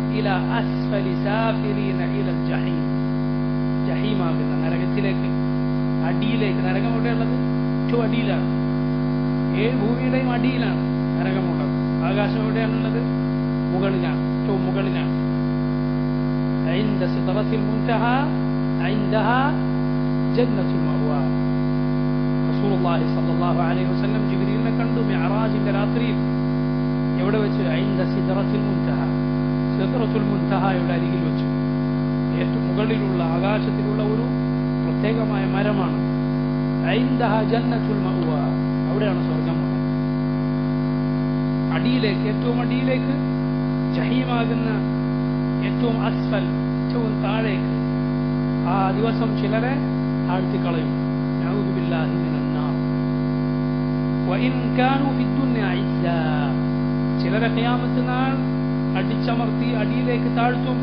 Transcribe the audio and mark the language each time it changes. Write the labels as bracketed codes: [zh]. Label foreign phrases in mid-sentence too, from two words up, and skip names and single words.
[ar] إلى أسفل سافلين إلى الجحيم [ml] ജഹീമാകുന്ന നരകത്തിലേക്ക്, അടിയിലേക്ക്. നരകം എവിടെയുള്ളത്? ഏറ്റവും അടിയിലാണ്. 7 ഭൂമിയുടെയും അടിയിലാണ് നരകമുള്ളത്. ആകാശം എവിടെയാണുള്ളത്? മുകളിലാണ്, ഏറ്റവും മുകളിലാണ്. [ar] عند سدرة المنتهى عندها جنة المأوى. رسول الله صلى الله عليه وسلم [ml] ജിബ്രീലിനെ കണ്ടു മിഅ്റാജിന്റെ രാത്രിയിൽ. എവിടെ വെച്ച്? [ar] عند سدرة المنتهى [ml] സിദ്റത്തുൽ മുൻതഹയുടെ അരികിൽ വെച്ച്. ഏറ്റവും മുകളിലുള്ള ആകാശത്തിലുള്ള ഒരു പ്രത്യേകമായ മരമാണ്. [ar] عندها جنة المأوى [ml] അവിടെയാണ് സ്വർഗ്ഗമുള്ളത്. അടിയിലേക്ക്, ഏറ്റവും അടിയിലേക്ക്, ജഹീമാകുന്ന ഏറ്റവും അസ്ഫൽ, ഏറ്റവും താഴേക്ക്. ആ ദിവസം ചിലരെ താഴ്ത്തിക്കളയും. [ar] نعوذ بالله من النار. وإن كانوا في الدنيا عزا [ml] ചിലരെ ഖിയാമത്ത് നാൾ അടിച്ചമർത്തി അടിയിലേക്ക് താഴ്ത്തും.